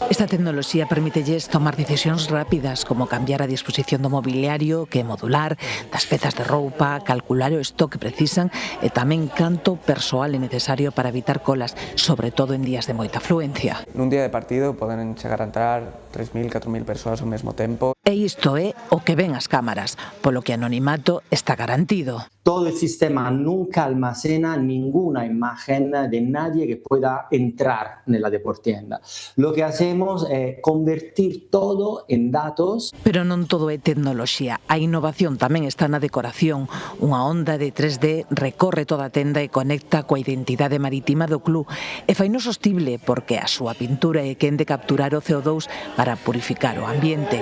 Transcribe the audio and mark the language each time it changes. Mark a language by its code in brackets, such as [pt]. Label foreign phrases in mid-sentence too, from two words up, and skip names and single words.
[gl] Esta tecnoloxía permítelles tomar decisións rápidas como cambiar a disposición do mobiliario que é modular, das pezas de roupa, calcular o stock que precisan e tamén canto persoal é necesario para evitar colas, sobre todo en días de moita afluencia. Nun día de partido poden chegar a entrar 3.000, 4.000 persoas ao mesmo tempo. E isto é o que ven as cámaras, polo que anonimato está garantido. [es] Todo el sistema nunca almacena ninguna imagen de nadie que pueda entrar en la deportienda. Lo que hacemos es convertir todo en datos. [gl] Pero non todo é tecnoloxía. A innovación tamén está na decoración. Unha onda de 3D recorre toda a tenda e conecta coa identidade marítima do club. E faino sostible porque a súa pintura é quen de capturar o CO2 para purificar o ambiente.